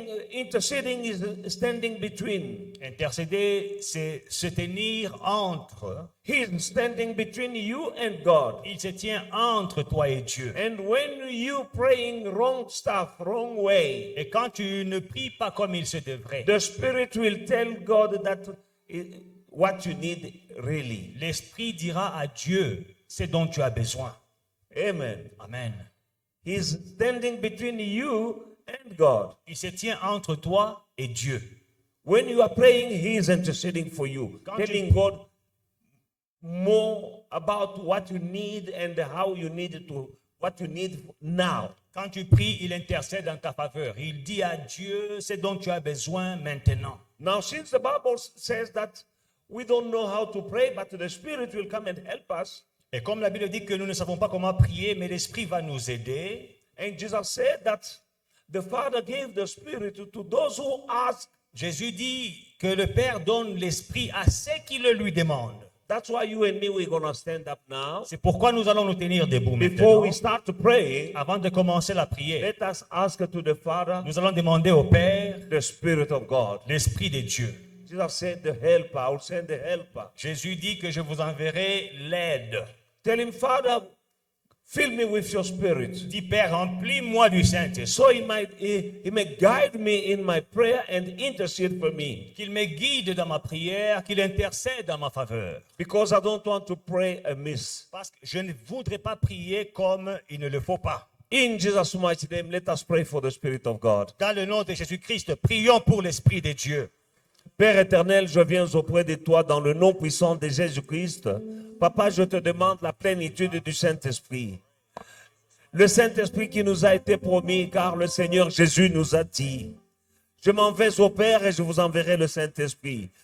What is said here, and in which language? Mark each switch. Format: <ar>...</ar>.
<en>Interceding is standing between.</en> <fr>Intercéder, c'est se tenir entre.</fr> <en>He's standing between you and God.</en> <fr>Il se tient entre toi et Dieu.</fr> <en>And when you praying wrong stuff, wrong way,</en> <fr>Et quand tu ne pries pas comme il se devrait,</fr> <en>the Spirit will tell God that what you need really.</en> <fr>l'Esprit dira à Dieu ce dont tu as besoin. Amen. Amen.</fr> <en>He's standing between you and God.</en> <fr>Il se tient entre toi et Dieu.</fr> <en>When you are praying, He is interceding for you, telling God more about what you need and how you need to what you need now.</en> <fr>Quand tu pries, il intercède en ta faveur. Il dit à Dieu ce dont tu as besoin maintenant.</fr> <en>Now, since the Bible says that we don't know how to pray, but the Spirit will come and help us,</en> <fr>Et comme la Bible dit que nous ne savons pas comment prier, mais l'Esprit va nous aider.</fr> <en>and Jesus said that the Father gave the Spirit to those who ask.</en> <fr>Jésus dit que le Père donne l'Esprit à ceux qui le lui demandent.</fr> <en>That's why you and me, we're going to stand up now.</en> <fr>C'est pourquoi nous allons nous tenir debout</fr> <en>Before</en> <fr>maintenant.</fr> <en>we start to pray,</en> <fr>Avant de commencer la prière,</fr> <en>let us ask to the Father,</en> <fr>nous allons demander au Père</fr> <en>the Spirit of God.</en> <fr>l'Esprit de Dieu.</fr> <en>Jesus said, the helper, I will send the helper.</en> <fr>Jésus dit que je vous enverrai l'aide.</fr> <en>Tell him, Father, fill me with your Spirit.</en> <fr>Dis Père, remplis-moi du Saint-Esprit.</fr> <en>So he may guide me in my prayer and intercede for me.</en> <fr>Qu'il me guide dans ma prière, qu'il intercède en ma faveur.</fr> <en>Because I don't want to pray amiss.</en> <fr>Parce que je ne voudrais pas prier comme il ne le faut pas.</fr> <en>In Jesus' mighty name, let us pray for the Spirit of God.</en> <fr>Dans le nom de Jésus-Christ, prions pour l'Esprit de Dieu. Père éternel, je viens auprès de toi dans le nom puissant de Jésus-Christ. Papa, je te demande la plénitude du Saint-Esprit. Le Saint-Esprit qui nous a été promis, car le Seigneur Jésus nous a dit, je m'en vais au Père et je vous enverrai le Saint-Esprit.</fr>